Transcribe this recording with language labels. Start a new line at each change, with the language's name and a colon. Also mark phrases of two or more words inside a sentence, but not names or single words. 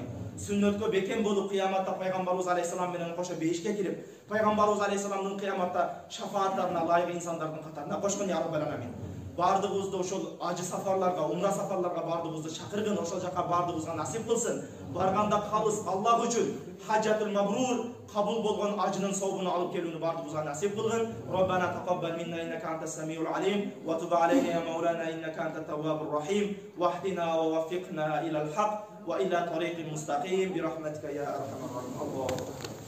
Kyrgyz: Сүннөткө бекем болуп кыяматта пайгамбарыбыз алейхисалам менен кошо бейишке кирип, пайгамбарыбыз алейхисаламдын кыяматта шафааттарына лайык инсандардын катарына кошкон
Arabic: يا رب العالمين.
Kyrgyz: Бардыгыбызды ошол ажы сафарларга, умра сафарларга бардыгыбызды чакыргын, ошол жака бардыгыбызга насип кылсын. Барганда калыс Аллах үчүн
Arabic: حجة المبرور
Kyrgyz: кабул болгон ажынын сообуну алып келүүнү бардыгыбызга насип кылгын.
Arabic: ربنا تقبل منا إنك أنت السميع العليم وتب علينا يا مولانا إنك أنت التواب الرحيم واهدنا ووفقنا إلى الحق وإلى طريق المستقيم برحمتك يا أرحم الراحمين.